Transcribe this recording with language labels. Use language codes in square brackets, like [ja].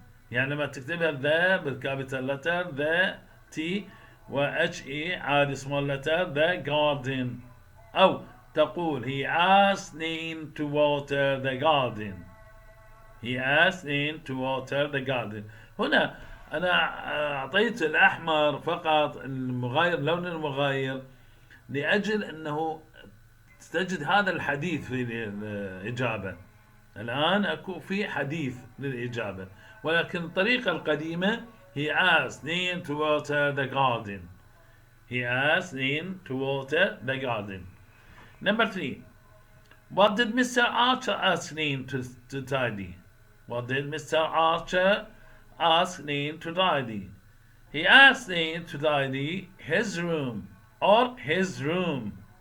[ar] يعني لما تكتبها the بالكابيتال letter the T و H E عادي [en] small letter the garden [ar] أو تقول [en] he asked Nin to water the garden. He asked Nin to water the garden. [ar] هنا أنا أعطيت الأحمر فقط المغاير، لون المغاير، لأجل أنه تجد هذا الحديث في الإجابة. الآن أكو في حديث للإجابة، ولكن الطريقة القديمة [en] he asked Nin to water the garden. He asked Nin to water the garden. Number 3. What did Mr. Archer ask Nin to tidy? What did Mr. Archer ask Nin to tidy? He asked Nin to tidy his room or his room.